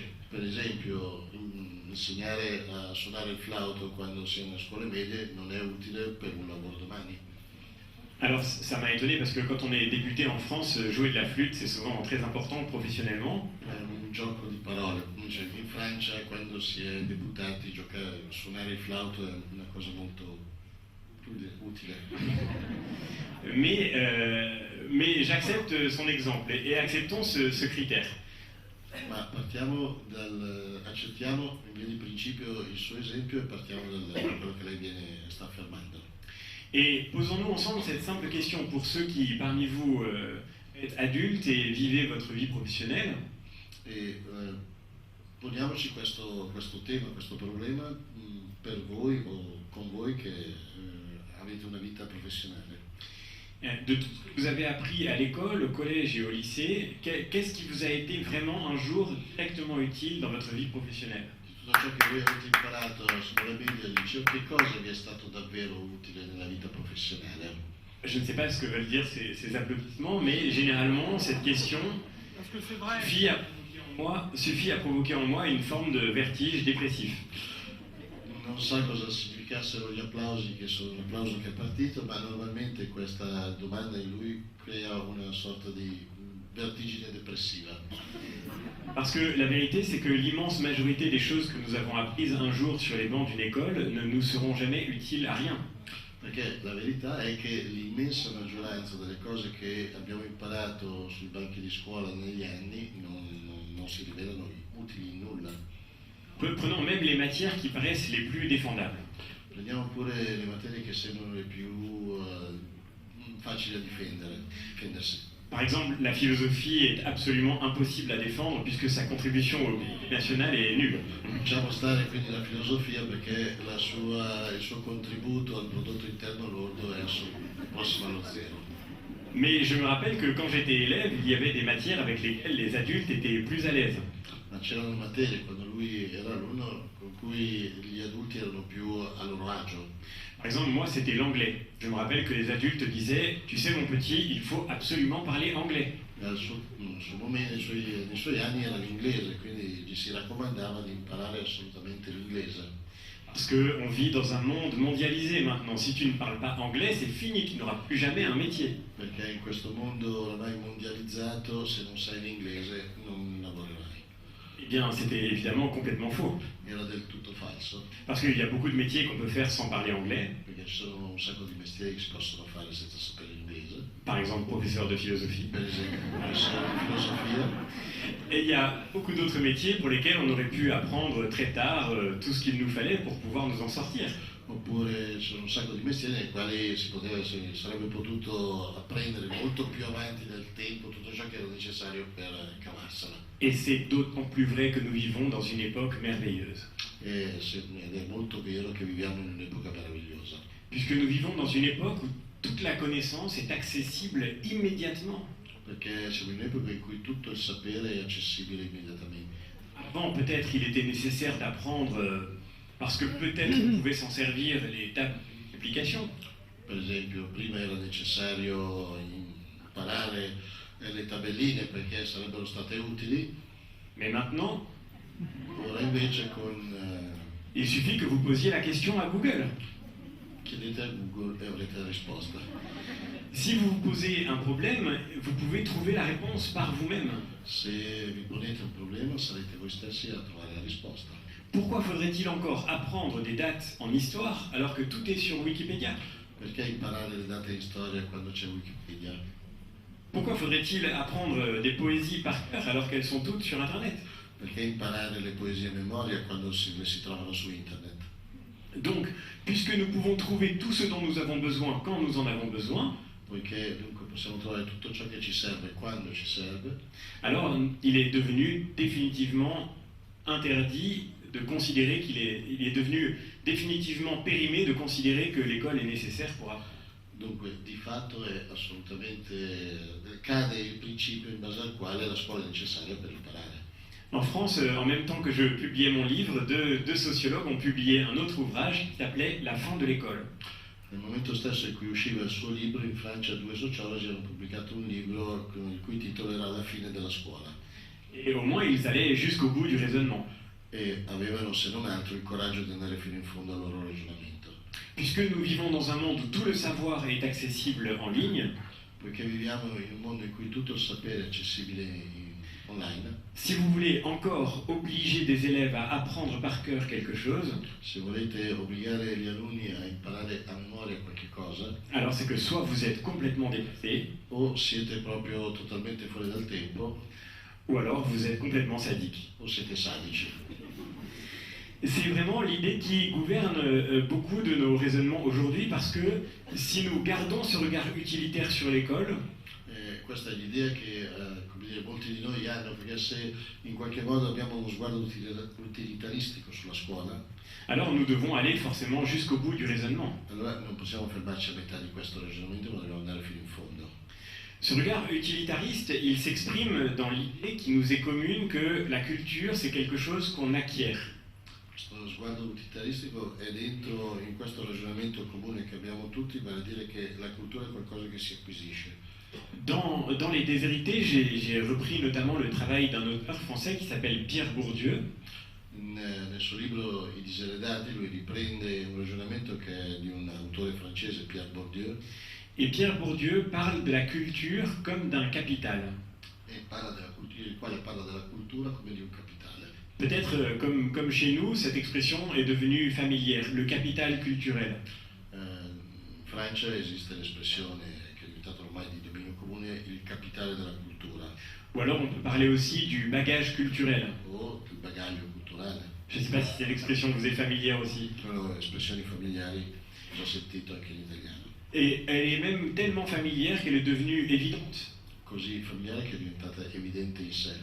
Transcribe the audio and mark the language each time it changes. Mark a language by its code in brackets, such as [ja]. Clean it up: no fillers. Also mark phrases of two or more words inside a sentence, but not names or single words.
[it] Per esempio, insegnare a suonare il flauto quando si è nelle scuole medie non è utile per un lavoro domani. [fr] Alors ça m'a étonné parce que quand on est débuté en France, jouer de la flûte c'est souvent très important professionnellement. [it] È un gioco di parole, cioè, in Francia quando si è debuttati suonare il flauto è una cosa molto utile. [fr] Mais j'accepte son exemple et acceptons ce critère. [it] Ma accettiamo in via di principio il suo esempio e partiamo da quello che lei sta affermando. [fr] Et posons-nous ensemble cette simple question pour ceux qui parmi vous êtes adultes et vivez votre vie professionnelle. [it] Poniamoci questo tema, questo problema per voi o con voi che avete una vita professionale. [fr] De tout ce que vous avez appris à l'école, au collège et au lycée, qu'est-ce qui vous a été vraiment un jour directement utile dans votre vie professionnelle? [it] Di tutto ciò che voi avete imparato sulla media al liceo, che cosa vi è stato davvero utile nella vita professionale? [fr] Je ne sais pas ce que veulent dire ces applaudissements, mais généralement cette question suffit à provoquer en moi une forme de vertige dépressif. [it] Non sa cosa significassero gli applausi, che sono un applauso che è partito, ma normalmente questa domanda in lui crea una sorta di vertigine depressiva. [fr] Parce que la vérité, c'est que l'immense majorité des choses que nous avons apprises un jour sur les bancs d'une école ne nous seront jamais utiles à rien. [it] Perché la verità è che l'immensa maggioranza delle cose che abbiamo imparato sui banchi di scuola negli anni non si rivelano utili in nulla. [fr] Prenons même les matières qui paraissent les plus défendables. [it] Prendiamo pure le materie che sembrano le più facili da difendersi. [fr] Par exemple, la philosophie est absolument impossible à défendre puisque sa contribution au PIB national est nulle. [it] Lasciamo stare quindi la filosofia perché il suo contributo al prodotto interno lordo è prossimo allo zero. [fr] Mais je me rappelle que quand j'étais élève, il y avait des matières avec lesquelles les adultes étaient plus à l'aise. [it] Ma c'erano materie quando lui era alunno con cui gli adulti erano più a loro agio. [fr] Par exemple, moi, c'était l'anglais. Je me rappelle que les adultes disaient « Tu sais, mon petit, il faut absolument parler anglais. » [it] Nei suoi anni era l'inglese, quindi gli si raccomandava di imparare assolutamente l'inglese. [fr] Parce qu'on vit dans un monde mondialisé maintenant. Si tu ne parles pas anglais, c'est fini, tu n'auras plus jamais un métier. [it] Perché in questo mondo ormai mondializzato, se non sai l'inglese non lavorerai. [fr] Eh bien, c'était évidemment complètement faux. [it] Era del tutto falso. [fr] Parce qu'il y a beaucoup de métiers qu'on peut faire sans parler anglais. [it] Perché ci sono un sacco di mestieri che si possono fare senza sapere l'inglese. [fr] Par exemple, professeur de philosophie. [it] Per esempio, professore di filosofia. [fr] Et il y a beaucoup d'autres métiers pour lesquels on aurait pu apprendre très tard tout ce qu'il nous fallait pour pouvoir nous en sortir. [it] Oppure ci sono un sacco di mestieri nei quali si sarebbe potuto apprendere molto più avanti nel tempo tutto ciò che era necessario per cavarsela. [fr] Et c'est d'autant plus vrai que nous vivons dans une époque merveilleuse. [it] Ed è molto vero che viviamo in un'epoca meravigliosa. [fr] Puisque nous vivons dans une époque où toute la connaissance est accessible immédiatement. [it] Perché siamo in un'epoca in cui tutto il sapere è accessibile immediatamente. [fr] Avant, peut-être, il était nécessaire d'apprendre parce que peut-être on pouvait s'en servir les tables d'application. [it] Per esempio, prima era necessario imparare le tabelline perché sarebbero state utili. [fr] Mais maintenant, [it] ora invece [fr] il suffit que vous posiez la question à Google. [it] Chiedete a Google e avrete la risposta. [fr] Si vous vous posez un problème, vous pouvez trouver la réponse par vous-même. [it] Se vi ponete un problema, sarete voi stessi a trovare la risposta. [fr] Pourquoi faudrait-il encore apprendre des dates en histoire alors que tout est sur Wikipédia? [it] Perché imparare le date in storia quando c'è Wikipedia? [fr] Pourquoi faudrait-il apprendre des poésies par cœur alors qu'elles sont toutes sur Internet? [it] Perché imparare le poesie a memoria quando le si trovano su internet? [fr] Donc, puisque nous pouvons trouver tout ce dont nous avons besoin quand nous en avons besoin, [it] Poiché dunque possiamo trovare tutto ciò che ci serve quando ci serve, [fr] alors il est devenu définitivement interdit de considérer il est devenu définitivement périmé de considérer que l'école est nécessaire pour apprendre. [it] dunque di fatto è assolutamente cade il principio in base al quale la scuola è necessaria per imparare. [fr] En France, en même temps que je publiais mon livre, deux sociologues ont publié un autre ouvrage qui s'appelait La fin de l'école. [it] Nel momento stesso in cui usciva il suo libro, in Francia due sociologi hanno pubblicato un libro il cui titolo era La fine della scuola [fr] Et au moins, ils allaient jusqu'au bout du raisonnement. [it] e avevano se non altro il coraggio di andare fino in fondo al loro ragionamento. [fr] Puisque nous vivons dans un monde où tout le savoir est accessible en ligne, [it] Poiché viviamo in un mondo in cui tutto il sapere è accessibile online, [fr] si vous voulez encore obliger des élèves à apprendre par cœur quelque chose, se volete obbligare gli alunni a imparare a memoria qualche cosa, alors c'est que soit vous êtes complètement dépassé, [it] o siete proprio totalmente fuori dal tempo, [fr] ou alors vous êtes complètement sadique. [it] o siete sadici. [fr] C'est vraiment l'idée qui gouverne beaucoup de nos raisonnements aujourd'hui, parce que si nous gardons ce regard utilitaire sur l'école, [it] Questa è l'idea che come dire, molti di noi hanno, perché se in qualche modo abbiamo uno sguardo utilitaristico sulla scuola, [fr] alors nous devons aller forcément jusqu'au bout du raisonnement. [it] allora non possiamo fermarci a metà di questo ragionamento, ma dobbiamo andare fino in fondo. [fr] Ce regard utilitariste, il s'exprime dans l'idée qui nous est commune que la culture, c'est quelque chose qu'on acquiert. [it] Questo sguardo utilitaristico è dentro in questo ragionamento comune che abbiamo tutti, vale a dire che la cultura è qualcosa che si acquisisce. [fr] Dans Les Déshérités, j'ai repris notamment le travail d'un auteur français qui s'appelle Pierre Bourdieu. [it] Nel suo libro I diseredati lui riprende un ragionamento che è di un autore francese, Pierre Bourdieu, [fr] Et Pierre Bourdieu parle de la culture comme d'un capital. [it] e parla della cultura, il quale parla della cultura come di un capitale. [fr] Peut-être comme chez nous, cette expression est devenue familière, le capital culturel. [it] In Francia esiste l'espressione che è diventata ormai di dominio comune, il capitale della cultura, [fr] Ou alors on peut parler aussi du bagage culturel. [it] o il bagaglio culturale. [fr] Je ne sais pas si cette expression vous est familière aussi. [it] Sono espressioni familiari, l'ho sentito anche in italiano. [fr] Et elle est même tellement familière qu'elle est devenue évidente. [it] Così familiare che è diventata evidente in sé.